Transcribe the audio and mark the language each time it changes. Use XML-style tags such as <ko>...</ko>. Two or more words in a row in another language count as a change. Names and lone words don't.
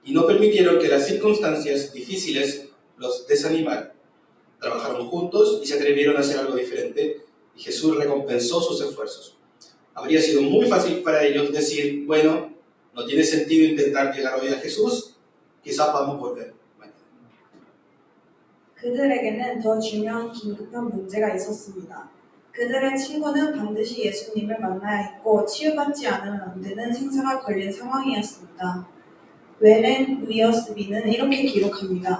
<es>y no permitieron que las circunstancias difíciles los desanimaran. Trabajaron juntos y se atrevieron a hacer algo diferente, y Jesús recompensó sus esfuerzos. Habría sido muy fácil para ellos decir, bueno, no tiene sentido intentar llegar hoy a Jesús, quizás vamos a volver mañana.</es> <ko>그들에게는 더 중요한 긴급한 문제가 있었습니다. 그들의 친구는 반드시 예수님을 만나야 했고 치유받지 않으면 안 되는 생사가 걸린 상황이었습니다. 웨렌 위어스비는 이렇게 기록합니다.</ko>